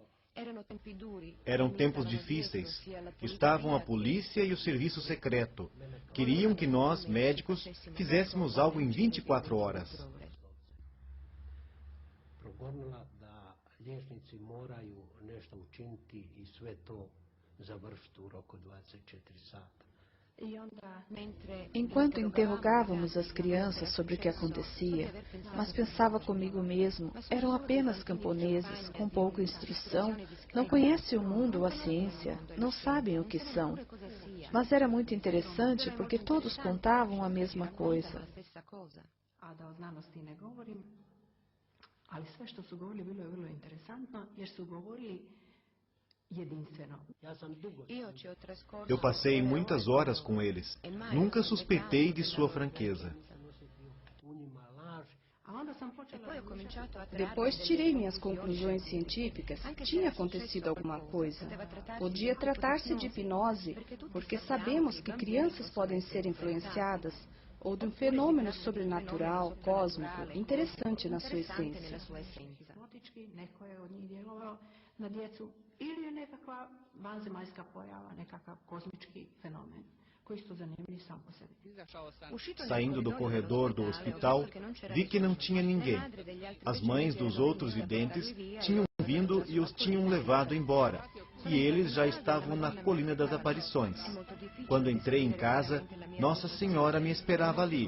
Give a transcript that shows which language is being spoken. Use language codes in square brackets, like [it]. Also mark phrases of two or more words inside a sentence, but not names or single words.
[pt] Eram tempos difíceis. Estavam a polícia e o serviço secreto. Queriam que nós, médicos, fizéssemos algo em 24 horas. [hr] Progonila da liječnici moraju nešto učiniti i sve to završiti u roku 24 sata. [pt] Enquanto interrogávamos as crianças sobre o que acontecia, mas pensava comigo mesmo, eram apenas camponeses, com pouca instrução, não conhecem o mundo ou a ciência, não sabem o que são. Mas era muito interessante porque todos contavam a mesma coisa. [hr] A da o znanosti ne govorim, ali sve što su govorili bilo je vrlo interesantno, jer su govorili jedinstveno. [pt] Eu passei muitas horas com eles. Nunca suspeitei de sua franqueza. Depois tirei minhas conclusões científicas. Tinha acontecido alguma coisa. Podia tratar-se de hipnose, porque sabemos que crianças podem ser influenciadas, ou de um fenômeno sobrenatural, cósmico, interessante na sua essência. [hr] Neko je od njih djelovao na djecu ili je nekakva vanzemaljska pojava, nekakav kozmički fenomen, koji su zanimljivi sam po sebi. [pt] Saindo do corredor do hospital, vi que não tinha ninguém. As mães dos outros videntes tinham vindo e os tinham levado embora, e eles já estavam na colina das aparições. Quando entrei em casa, Nossa Senhora me esperava ali.